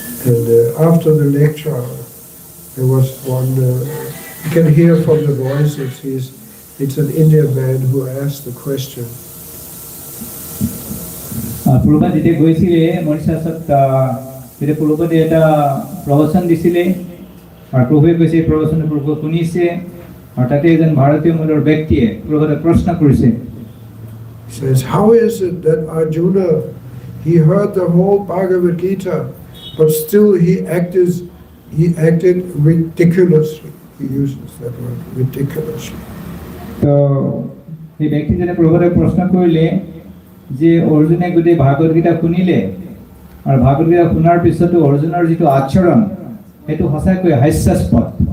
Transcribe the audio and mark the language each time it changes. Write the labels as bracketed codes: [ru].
[en] And after the lecture, there was one, you can hear from the voices, it's an Indian man who asked the question. [as] প্ৰভুপাদ যেতিয়া গৈছিলে মৰিচাছত, তেতিয়া প্ৰভুপাদে এটা প্ৰবচন দিছিলে, আৰু প্ৰভুৱে কৈছে প্ৰবচন প্ৰভুৱে শুনিছে, আৰু তাতে এজন ভাৰতীয় মূলৰ ব্যক্তিয়ে প্ৰভুপাদক প্ৰশ্ন কৰিছে। [en] Says, how is it that Arjuna, he heard the whole Bhagavad Gita, but still he acted ridiculously. He uses that word, ridiculously. [as] তো সেই ব্যক্তিজনে প্ৰভুপাদক প্ৰশ্ন কৰিলে যে অৰ্জুনে গোটেই ভাগৱত গীতা শুনিলে, আৰু ভাগৱত গীতা শুনাৰ পিছতো অৰ্জুনৰ যিটো আচৰণ সেইটো সঁচাকৈ হাস্যাস্পদ।